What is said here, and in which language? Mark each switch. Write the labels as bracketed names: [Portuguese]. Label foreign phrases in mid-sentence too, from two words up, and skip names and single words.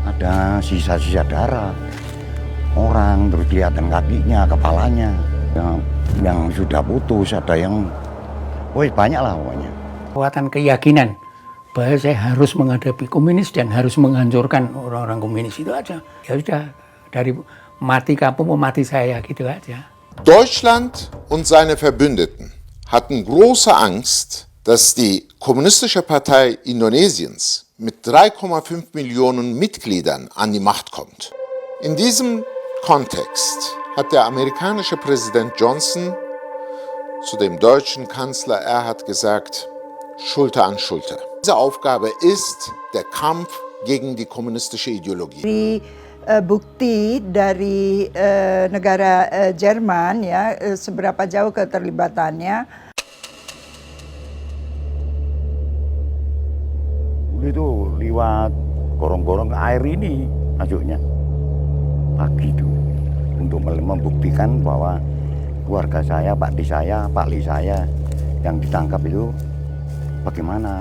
[Indonesian] ada sisa-sisa darah orang, terus kelihatan kakinya, kepalanya yang sudah putus, ada yang banyak lah pokoknya. Kekuatan keyakinan bahwa saya harus menghadapi komunis dan harus menghancurkan orang-orang komunis, itu aja. Ya sudah, dari mati kamu mau mati saya, gitu aja. [German] Deutschland und seine Verbündeten hatten große Angst, dass die Kommunistische Partei Indonesiens mit 3,5 Millionen Mitgliedern an die Macht kommt. In diesem Kontext hat der amerikanische Präsident Johnson zu dem deutschen Kanzler Erhard gesagt, Schulter an Schulter. Diese Aufgabe ist der Kampf gegen die kommunistische Ideologie. [Indonesian] Bukti dari negara Jerman ya, seberapa jauh keterlibatannya. Itu lewat gorong-gorong air ini masuknya pagi itu untuk membuktikan bahwa keluarga saya, Pak Li saya yang ditangkap itu bagaimana.